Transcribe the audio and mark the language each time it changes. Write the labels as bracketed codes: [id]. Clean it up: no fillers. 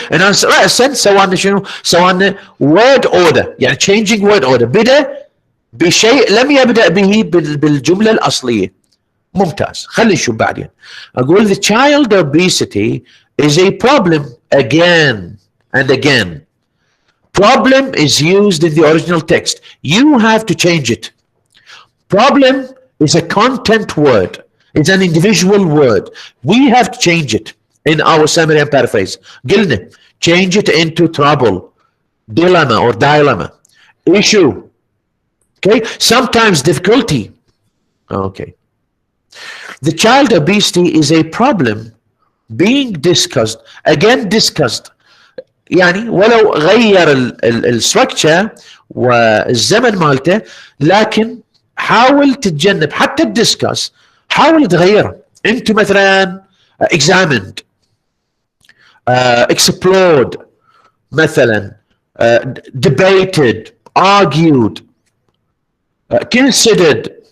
[en] And هسه سوينا شنو؟ سوينا word order، يعني changing word order. [ar] بدأ بشيء لم يبدأ به بالجملة الأصلية. ممتاز. خلي نشوف بعدين. [en] أقول the child obesity is a problem again and again. Problem is used in the original text. You have to change it. Problem is a content word. It's an individual word. We have to change it in our summary and paraphrase. قلنا change it into trouble, dilemma or dilemma, issue. Okay. Sometimes difficulty. Okay. The child obesity is a problem being discussed. Again discussed. [ar] يعني ولو غير الستركتشر والزمن مالته، لكن حاول تتجنب حتى الديسكاس، حاول تغيره. [en] انت مثلا examined, explored مثلا، debated, argued, considered.